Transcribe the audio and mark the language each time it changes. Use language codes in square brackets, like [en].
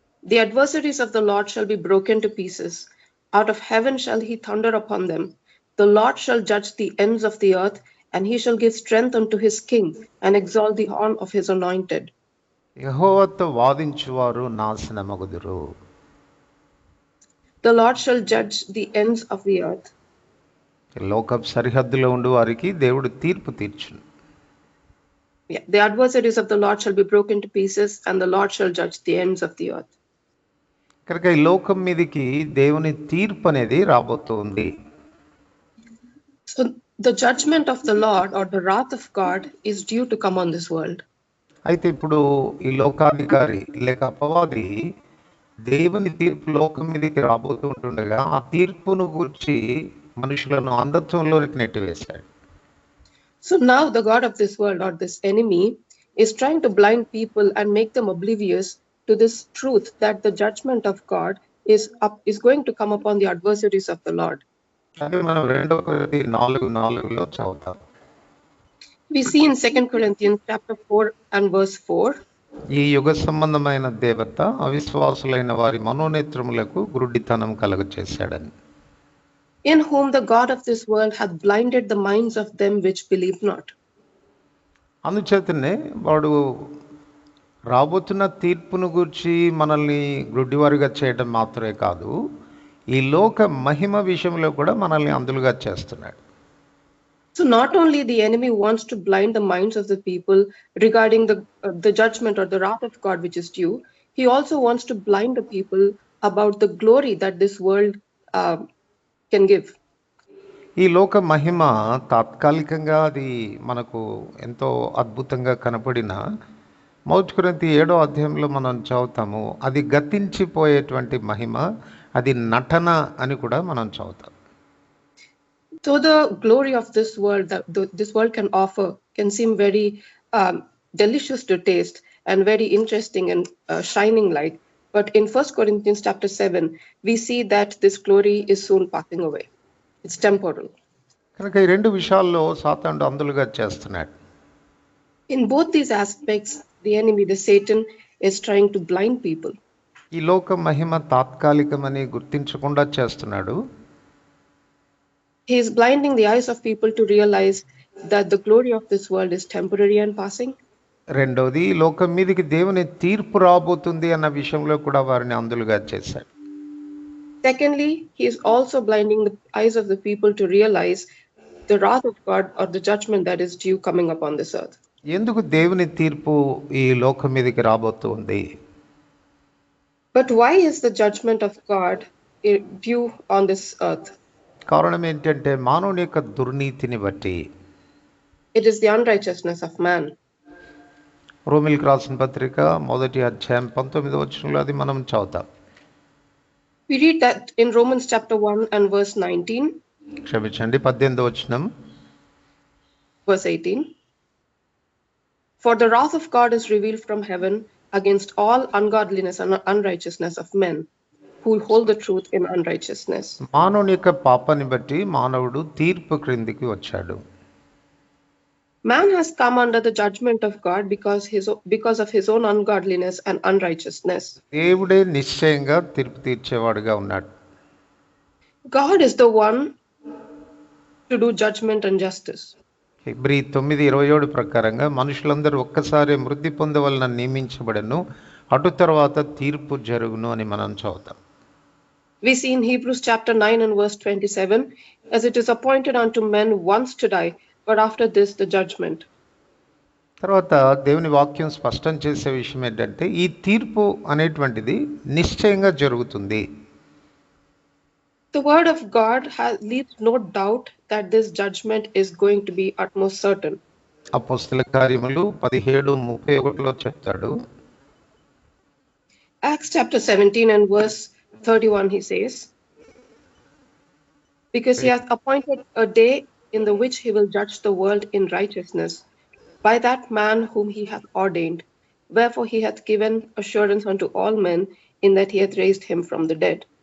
[en] The adversaries of the Lord shall be broken to pieces. Out of heaven shall he thunder upon them. The Lord shall judge the ends of the earth, and he shall give strength unto his king, and exalt the horn of his anointed. [te] యెహోవాతో వాదించువారు నాశనమగుదురు. [en] The Lord shall judge the ends of the earth. [te] లోకపు సరిహద్దులో ఉండు వారికి దేవుడు తీర్పు తీర్చును. [en] Yeah, the adversaries of the Lord shall be broken to pieces, and the Lord shall judge the ends of the earth. [te] కనుక ఈ లోకం మీదకి దేవుని తీర్పు అనేది రాబోతుంది. [en] So the judgment of the Lord or the wrath of God is due to come on this world. [te] అయితే ఇప్పుడు ఈ లోకాధికారి లేక అపవాది దేవుని తీర్పు లోకం మీదకి రాబోతూ ఉంటుండగా ఆ తీర్పును గూర్చి మనుషులను అంధత్వంలోకి నెట్టివేశాడు. [en] So now the God of this world or this enemy is trying to blind people and make them oblivious to this truth that the judgment of God is going to come upon the adversaries of the Lord. [te] అదే మనం 2 కొరింథీ 4:4లో చదువుతాం. [en] We see in 2 Corinthians chapter 4 and verse 4. [te] ఈ యుగ సంబంధమైన దేవత అవిశ్వాసులైన వారి మనోనేత్రములకు గురుడితనం కలుగచేశాడని. [en] In whom the God of this world hath blinded the minds of them which believe not. [te] అందుచేతనే వాడు రాబోతున్న తీర్పును గూర్చి మనల్ని గుడ్డివారిగా చేయడం మాత్రమే కాదు, ఈ లోక మహిమ విషయంలో కూడా మనల్ని అంధులుగా చేస్తున్నాడు. [en] So not only the enemy wants to blind the minds of the people regarding the judgment or the wrath of God which is due, he also wants to blind the people about the glory that this world can give. [te] ఈ లోక మహిమ తాత్కాలికంగా అది మనకు ఎంతో అద్భుతంగా కనపడిన 1 కొరింథీ 7వ అధ్యాయంలో మనం చదువుతాము, అది గతించిపోయేటువంటి మహిమ, అది నటన అని కూడా మనం చదువుతాం. [en] So the glory of this world that this world can offer can seem very delicious to taste and very interesting and shining light. But in 1 Corinthians chapter 7, we see that this glory is soon passing away. It's temporal. [te] కనుక ఈ రెండు విషయాల్లో సాతానుడు అంధులుగా చేస్తున్నాడు. [en] In both these aspects, the enemy, the Satan, is trying to blind people. [te] ఈ లోక మహిమ తాత్కాలికమని గుర్తించకుండా చేస్తున్నాడు. [en] He is blinding the eyes of people to realize that the glory of this world is temporary and passing. [te] రెండోది, లోకం మీదకి దేవుని తీర్పు రాబోతుంది అన్న విషయంలో కూడా వారిని అంధులుగా చేశాడు. [en] Secondly, he is also blinding the eyes of the people to realize the wrath of God or the judgment that is due coming upon this earth. [te] ఎందుకు దేవుని తీర్పు ఈ లోకం మీదకి రాబోతుంది? [en] But why is the judgment of God due on this earth? [te] కారణం ఏంటంటే మానవుని యొక్క దుర్నీతిని బట్టి. [en] It is the unrighteousness of man. [te] రోమిలకు రాసిన పత్రిక 1వ అధ్యాయం 19వ వచనంలో అది మనం చదువుతాం. [en] We read that in Romans chapter 1 and verse 19. [te] క్షమించండి, 18వ వచనం. [en] Verse 18. For the wrath of God is revealed from heaven against all ungodliness and unrighteousness of men who hold the truth in unrighteousness. [te] మానవుని యొక్క పాపాన్ని బట్టి మానవుడు తీర్పు క్రిందికి వచ్చాడు. [en] Man has come under the judgment of God because of his own ungodliness and unrighteousness. [te] దేవుడే నిశ్చయంగా తీర్పు తీర్చేవాడుగా ఉన్నాడు. [en] God is the one to do judgment and justice. [te] Hebrew 9:27 ప్రకారంగా మనుషులందరూ ఒక్కసారి మృతి పొందవలన నియమించబడను, అటు తర్వాత తీర్పు జరుగును అని మనం చదువుతాం. [en] We see in Hebrews chapter 9 and verse 27, as it is appointed unto men once to die, but after this the judgment. [te] తర్వాత దేవుని వాక్యం స్పష్టం చేసే విషయం ఏంటంటే ఈ తీర్పు అనేటువంటిది నిశ్చయంగా జరుగుతుంది. [en] The word of God leaves no doubt that this judgment is going to be utmost certain. [te] అపోస్తల కార్యములు 17:31లో చెప్తాడు. [en] Acts chapter 17 and verse 31 he says, because he hath appointed a day in the which he will judge the world in righteousness by that man whom he hath ordained, wherefore he hath given assurance unto all men in that he hath raised him from the dead.